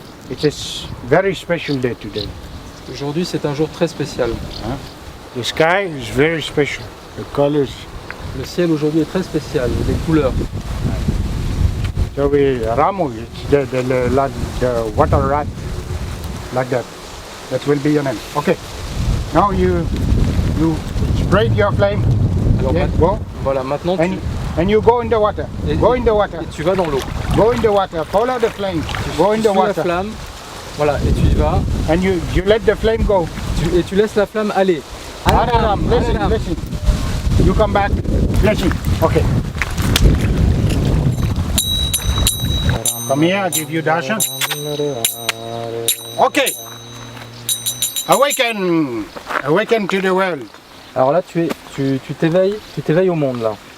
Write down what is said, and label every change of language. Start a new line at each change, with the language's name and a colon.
English: It is very special day today.
French: Aujourd'hui, c'est un jour très spécial.
English: The sky is very special. The colors.
French: Le ciel aujourd'hui est très spécial, les couleurs.
English: So Ramu, it's the water rat, like that. That will be your name. Okay. Now you spread your flame.
French: Alors voilà, maintenant
English: and you go in the water. Go in the water.
French: Et tu vas dans l'eau.
English: Go in the water. Follow the flame. Go in the water.
French: La flamme. Voilà, et tu y vas.
English: And you let the flame go.
French: Et tu laisses la flamme aller.
English: Ram, blessing. You come back. Blessing. Okay. Come here, I'll give you darshan. Okay. Awaken to the world.
French: Alors là, tu t'éveilles au monde là.